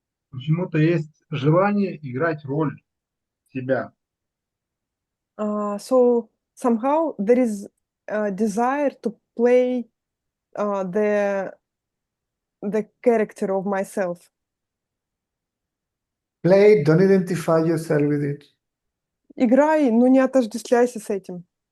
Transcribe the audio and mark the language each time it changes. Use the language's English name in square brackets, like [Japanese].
[Russian] Почему-то есть желание играть роль себя. [English] So somehow there is a desire to play the character of myself. Play, don't identify yourself with it. [Russian] Играй, но не отождествляйся с этим.